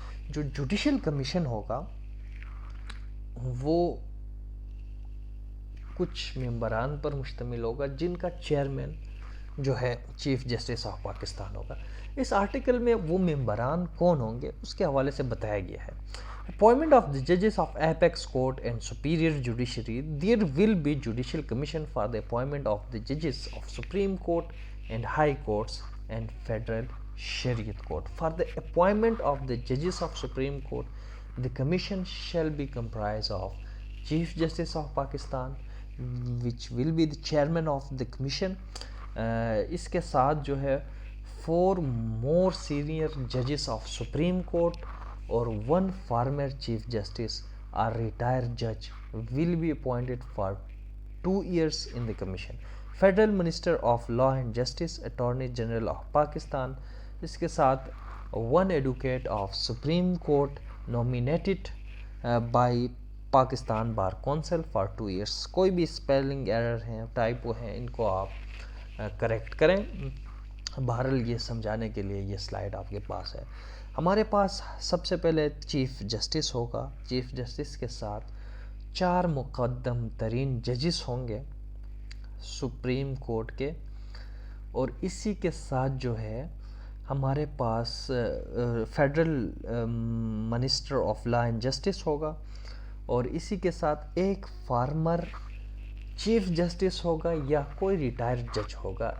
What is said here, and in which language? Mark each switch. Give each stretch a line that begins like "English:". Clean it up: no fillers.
Urdu: جو judicial commission ہوگا وہ کچھ ممبران پر مشتمل ہوگا جن کا چیئرمین جو ہے چیف جسٹس آف پاکستان ہوگا. اس آرٹیکل میں وہ ممبران کون ہوں گے اس کے حوالے سے بتایا گیا ہے.
English: Appointment of the judges of Apex Court and Superior Judiciary. There will be Judicial Commission for the appointment of the judges of Supreme Court and High Courts and Federal Shariat Court. For the appointment of the judges of Supreme Court, the commission shall be comprised of Chief Justice of Pakistan, which will be the chairman of the commission.
Urdu: اس کے ساتھ جو ہے
English: 4 more senior judges of Supreme Court or 1 former Chief Justice or retired judge will be appointed for 2 years in the commission. Federal Minister of Law and Justice, Attorney General of Pakistan.
Urdu: اس کے ساتھ
English: 1 advocate of Supreme Court nominated by Pakistan Bar Council for 2 years.
Urdu: کوئی بھی spelling error ہیں، ٹائپو ہیں، ان کو آپ correct کریں. بہرحال یہ سمجھانے کے لیے یہ سلائیڈ آپ کے پاس ہے. ہمارے پاس سب سے پہلے چیف جسٹس ہوگا. چیف جسٹس کے ساتھ 4 مقدم ترین ججز ہوں گے سپریم کورٹ کے، اور اسی کے ساتھ جو ہے ہمارے پاس federal minister of law and justice ہوگا، اور اسی کے ساتھ ایک فارمر چیف جسٹس ہوگا یا کوئی ریٹائرڈ جج ہوگا.